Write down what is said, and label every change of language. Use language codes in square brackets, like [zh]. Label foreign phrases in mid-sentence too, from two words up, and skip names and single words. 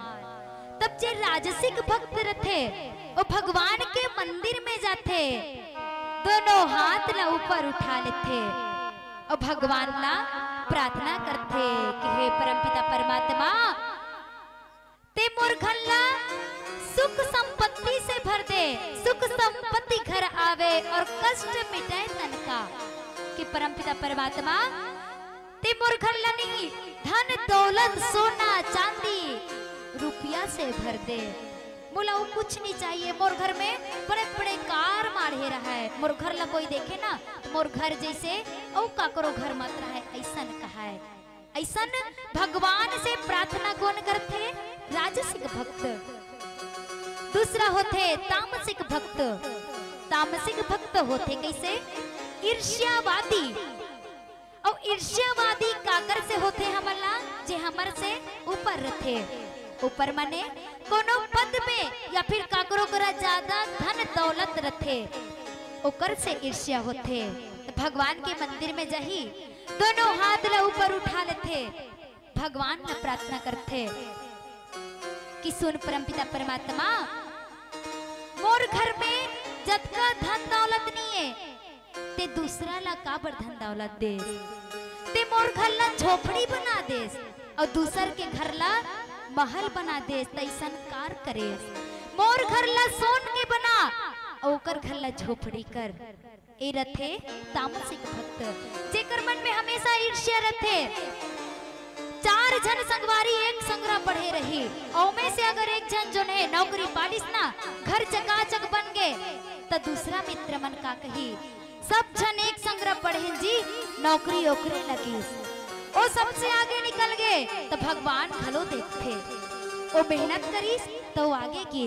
[hne] तब जे राजसिक भक्त रथे वो भगवान के मंदिर में जाते, दोनों हाथ ला ऊपर उठा लेते और भगवान ला प्रार्थना करते कि हे परमपिता परमात्मा ते मोर घर ला सुख संपत्ति से भर दे, सुख संपत्ति घर आवे और कष्ट मिटाए तन का। कि परमपिता परमात्मा ते मोर घर ला नहीं धन दौलत सोना चांदी रुपया से भर दे, बोला वो कुछ नहीं चाहिए। मोर घर में बड़े बड़े कार माढ़े रहा है, मोर घर ला कोई देखे ना तो मोर घर जैसे औ काकरो घर मत रहा है, ऐसन कहा है। ऐसन भगवान से प्रार्थना कौन करते? राजसिक भक्त। दूसरा होते तामसिक भक्त। तामसिक भक्त होते कैसे? ईर्ष्यावादी। और ईर्ष्यावादी काकर से होते हमला जे हमर से ऊपर रहते, ऊपर माने कोनो पद में या फिर काकरो करा ज्यादा धन दौलत रथे, ओकर से ईर्ष्या होते। भगवान के मंदिर में जही दोनों हाथ ला ऊपर उठा लेते, भगवान ने प्रार्थना करते कि सुन परमपिता परमात्मा मोर घर में जतका धन दौलत नहीं है ते दूसरा ला काबर धन दौलत दे, ते मोर घर ला झोपड़ी बना दे और दूसर के घर ला महल बना दे, तैसन कार करे। मोर घर ला सोन के बना ओकर घर ला झोपड़ी कर। ए रथे तामसिक भक्त, जेकर मन में हमेशा ईर्ष्या रथे। चार जन संगवारी एक संगरा पढ़े रही, और में से अगर एक जन जो ने नौकरी पालिस ना घर चकाचक बन गए तो दूसरा मित्र मन का कही सब जन एक संगरा पढ़े जी नौकरी ओकरे लगी, वो सबसे आगे निकल गए तो भगवान भलो देखते, वो मेहनत करीस तो आगे कीस।